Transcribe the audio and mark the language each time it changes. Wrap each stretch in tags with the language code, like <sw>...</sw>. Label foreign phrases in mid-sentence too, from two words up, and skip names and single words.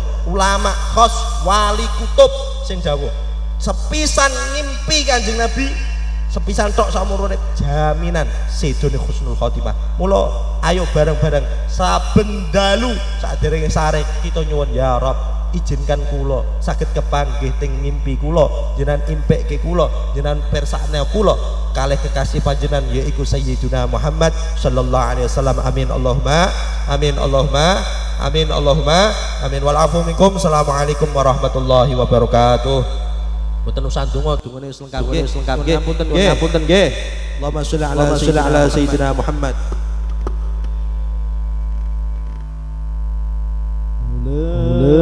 <jv>Ulama khos wali kutub sing dawuh sepisan ngimpi Kanjeng Nabi sepisan tok saumur urip jaminan sedone</jv> <ar>حسن الخاتمة</ar> <jv>mula ayo bareng-bareng saben dalu saderenge sare kita nyuwun</jv> <ar>يا رب</ar> <jv>izinkan kula saged kepanggih teng mimpi kula jenengan impekke kula jenengan persakne kula kalih kekasih panjenengan yaiku</jv> <ar>سيدنا محمد صلى الله عليه وسلم آمين اللهم آمين اللهم آمين اللهم آمين والعفو منكم السلام عليكم ورحمة الله وبركاته.</ar> <jv>Mboten usah donga dungane wis lengkap nggih. Ngapunten nggih.</jv> <ar>اللهم صل على سيدنا محمد. La</ar>